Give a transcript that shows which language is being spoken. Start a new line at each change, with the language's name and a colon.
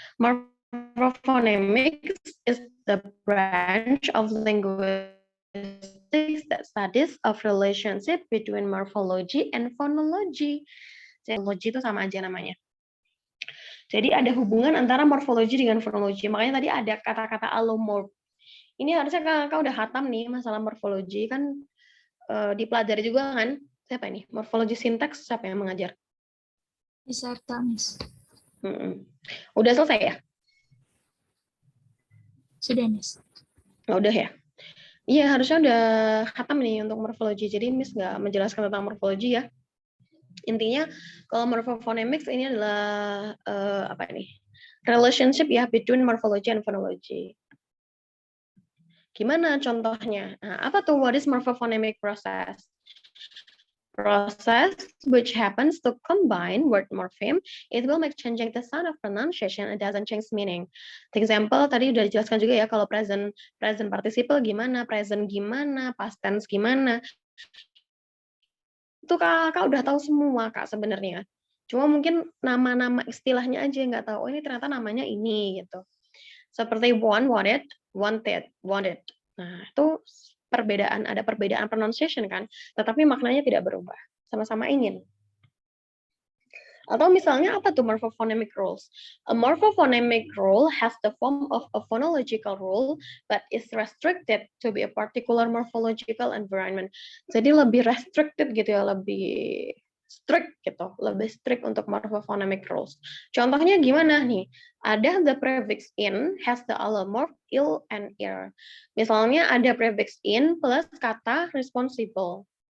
English: Morphophonemics is the branch of linguistics that studies of relationship between morphology and phonology.
Indonesian: Morphology itu sama aja namanya. Jadi ada hubungan antara morfologi dengan fonologi. Makanya tadi ada kata-kata allomorph. Ini harusnya kakak udah hatam nih masalah morfologi kan dipelajari juga kan? Siapa ini? Morfologi sintaks siapa yang mengajar? Bisa Miss. Udah selesai ya? Sudah, Miss. Oh, udah ya? Iya, harusnya udah hatam nih untuk morfologi. Jadi Miss nggak menjelaskan tentang morfologi ya. Intinya kalau morphophonemics ini adalah apa ini?
English: Relationship ya between morphology and phonology.
Indonesian: Gimana contohnya? Nah, apa tuh
English: what is morphophonemic process? Process which happens to combine word morpheme, it will make changing the sound of pronunciation, it doesn't change meaning. For example,
Indonesian: tadi udah dijelaskan juga ya kalau present participle gimana, present gimana, past tense gimana. Itu kakak udah tahu semua kak sebenarnya. Cuma mungkin nama-nama istilahnya aja nggak tahu. Oh ini ternyata namanya ini gitu. Seperti want, wanted, wanted. Nah itu ada perbedaan pronunciation kan, tetapi maknanya tidak berubah, sama-sama ingin. Atau misalnya apa tuh
English: morphophonemic rules? A morphophonemic rule has the form of a phonological rule, but is restricted to be a particular morphological environment.
Indonesian: Jadi lebih restricted gitu ya, lebih strict gitu, lebih strict untuk morphophonemic rules. Contohnya gimana nih? Ada
English: the prefix in has the allomorph il and ir.
Indonesian: Misalnya ada prefix in plus kata responsible.